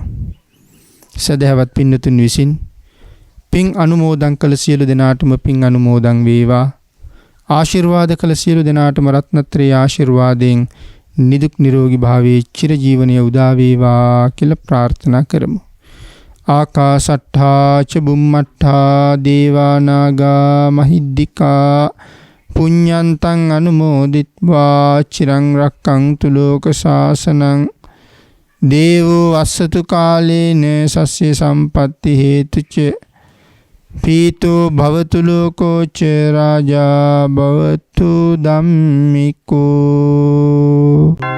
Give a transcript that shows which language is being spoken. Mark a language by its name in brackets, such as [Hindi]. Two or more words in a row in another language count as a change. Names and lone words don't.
[Sinhala] සදහවත් පින්නතුන් විසින් පින් අනුමෝදන් කළ සියලු දෙනාටම පින් අනුමෝදන් වේවා. ආශිර්වාද කළ සියලු දෙනාටම රත්නත්‍රයේ ආශිර්වාදයෙන් නිදුක් නිරෝගී භාවයේ චිරජීවනයේ උදා වේවා කියලා ප්‍රාර්ථනා කරමු. [Pali] ආකාසට්ඨා ච බුම්මට්ඨා දේවා නාග මහිද්దికා පුඤ්ඤන්තං අනුමෝදිත්වා චිරං රක්ඛන්තු ලෝක ශාසනං දේවෝ අස්සතු කාලේන සස්ය සම්පatti හේතුච පීතෝ භවතු ලෝකෝ ච රාජා භවතු ධම්මිකෝ